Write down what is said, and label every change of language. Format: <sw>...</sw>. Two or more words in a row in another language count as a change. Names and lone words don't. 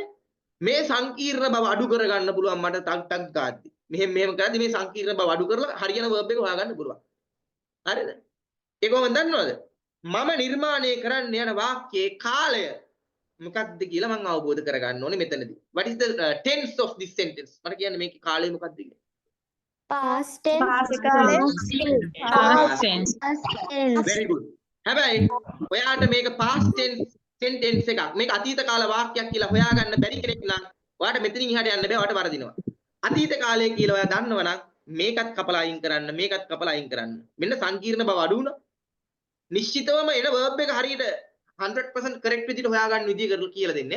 <si>මේ සංකීර්ණ බව අඩු කරගන්න පුළුවන් මට ටක් ටක් ගාද්දි. මෙහෙම කරද්දි මේ සංකීර්ණ බව අඩු කරලා හරියන verb එක හොයාගන්න පුළුවන්. හරිද? ඒක කොහොමද දන්නවද? මම නිර්මාණය කරන්න යන වාක්‍යයේ කාලය මොකක්ද කියලා මම අවබෝධ කරගන්න ඕනේ මෙතනදී.</si> <en>What is the tense of this sentence?</en> <si>මට කියන්නේ මේකේ කාලය මොකක්ද කියලා.</si> <en>past tense Very good.</en> <si>හැබැයි ඔයාට මේක</si> <en>past tense sentence</en> <si>එකක්. මේක අතීත කාල වාක්‍යයක් කියලා හොයාගන්න බැරි කෙනෙක් නම් ඔයාට මෙතනින් එහාට යන්න බෑ. ඔයාට වරදිනවා. අතීත කාලය කියලා ඔයා දන්නවනම් මේකත් කපලා අයින් කරන්න, මේකත් කපලා අයින් කරන්න. මෙන්න සංකීර්ණ බව අඩු වුණා. නිශ්චිතවම එන verb එක හරියට 100% correct විදිහට හොයාගන්න විදිය කරලා කියලා දෙන්නේ.</si>